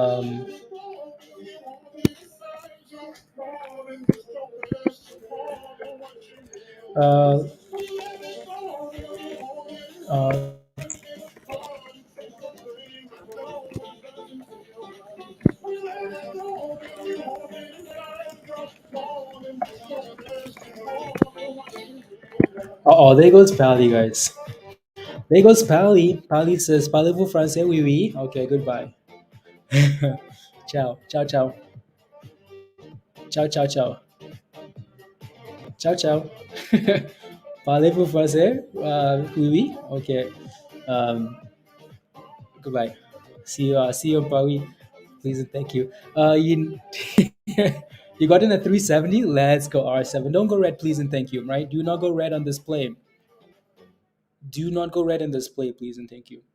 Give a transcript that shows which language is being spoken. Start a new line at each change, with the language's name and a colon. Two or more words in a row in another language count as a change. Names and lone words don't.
English: Uh, uh, oh, there goes Pally, guys. There goes Pally. Pally says,
French: "Parlez-vous français? Oui, oui."
English: Okay, goodbye.
Italian: Ciao, ciao, ciao, ciao, ciao, ciao, ciao, ciao.
French: Parlez-vous français? Oui, oui.
English: Okay. Um, Goodbye. See you in Paris. Please and thank you. You, you got in at 370. Let's go R7. Don't go red, please and thank you. Right? Do not go red on this play. Do not go red on this play, please and thank you.